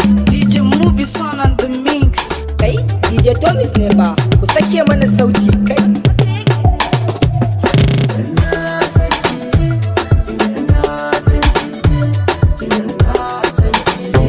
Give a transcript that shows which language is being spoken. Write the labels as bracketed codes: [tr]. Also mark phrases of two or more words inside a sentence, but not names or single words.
[en] D J Mubi son on the mix. [ha] Kai, D J Tomis ne fa, ku sake mana sauti, kai. Ina son ki, ina son ki, ina son ki.